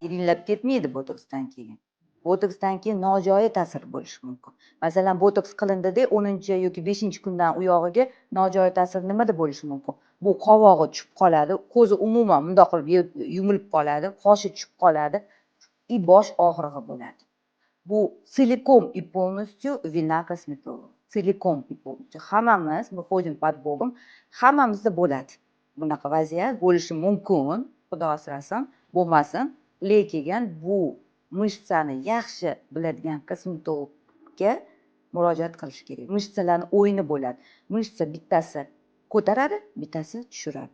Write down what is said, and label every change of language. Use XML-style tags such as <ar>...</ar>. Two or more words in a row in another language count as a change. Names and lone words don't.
<uz>iringlab ketmaydi botoksdan keyin. Botoksdan keyin nojo'ya ta'sir bo'lishi mumkin. Masalan, botoks qilindida 10 yoki 5-kundan u yog'iga nojo'ya ta'sir nimada bo'lishi mumkin? Bu qovog'i tushib qoladi, ko'zi umuman bundoq qilib yumilib qoladi, qoshi tushib qoladi, bosh og'rig'i bo'ladi. Bu</uz> <ru>целиком и полностью</ru> <uz>vina kosmetolog.</uz> <ru>Целиком и полностью. Hammamiz, мы ходим под Богом,</ru> <uz>hammamizda bo'ladi. Bunaqa vaziyat bo'lishi mumkin, Xudo asrasin, bo'lmasin. Lekin bu mышцani yaxshi biladigan kosmetologga murojaat qilish kerak. Mышцalarning o'yini bo'ladi. Mышца bittasi ko'taradi, bittasi tushiradi.</uz>